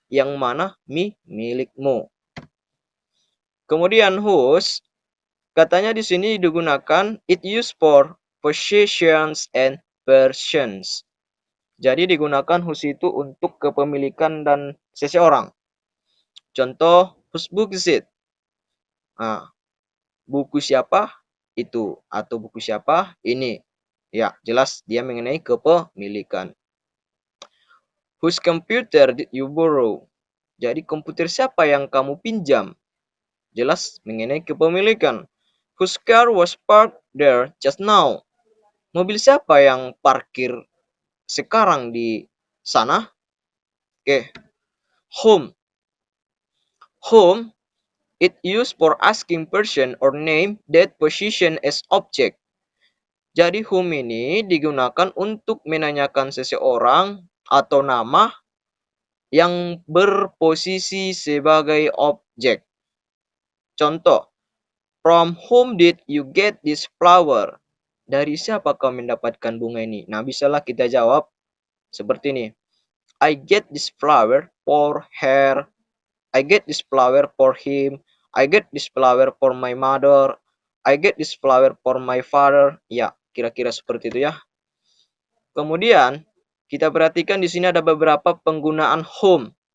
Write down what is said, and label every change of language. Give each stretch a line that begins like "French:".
Indonesian: Yang mana milikmu. Kemudian whose katanya di sini digunakan
English: it used for possessions and persons.
Indonesian: Jadi digunakan whose itu untuk kepemilikan dan seseorang.
English: Contoh, whose book is it?
Indonesian: Nah, buku siapa itu atau buku siapa ini? Ya, jelas dia mengenai kepemilikan.
English: Whose computer did you borrow?
Indonesian: Jadi komputer siapa yang kamu pinjam? Jelas mengenai kepemilikan.
English: Whose car was parked there just now?
Indonesian: Mobil siapa yang parkir sekarang di sana?
English: Oke. Whom. Whom it used for asking person or name that position as object.
Indonesian: Jadi whom ini digunakan untuk menanyakan seseorang atau nama yang berposisi sebagai objek. Contoh,
English: from whom did you get this flower?
Indonesian: Dari siapa kau mendapatkan bunga ini? Nah, bisalah kita jawab seperti ini.
English: I get this flower for her. I get this flower for him. I get this flower for my mother. I get this flower for my father.
Indonesian: Ya, kira-kira seperti itu ya. Kemudian, kita perhatikan di sini ada beberapa penggunaan whom.